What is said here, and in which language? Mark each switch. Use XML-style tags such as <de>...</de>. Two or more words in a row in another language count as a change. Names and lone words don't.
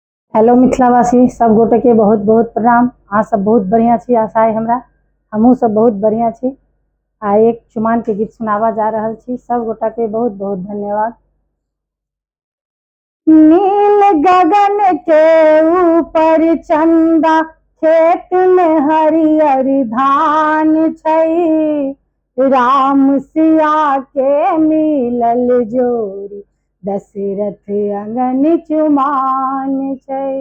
<mai>हेलो मिथिलावासी सब गोटे के बहुत बहुत प्रणाम। अहाँ सब बहुत बढ़िया छी, आशा है हमरा। हमहूँ सब बहुत बढ़िया छी। आ एक चुमान के गीत सुनावा जा रहल छी। सब गोटा के बहुत बहुत धन्यवाद। नील गगन के ऊपर चंदा, खेत में हरियर धान छै। राम सिया के मिलल जोड़ी, दशरथ अंगन चुमान छै।</mai>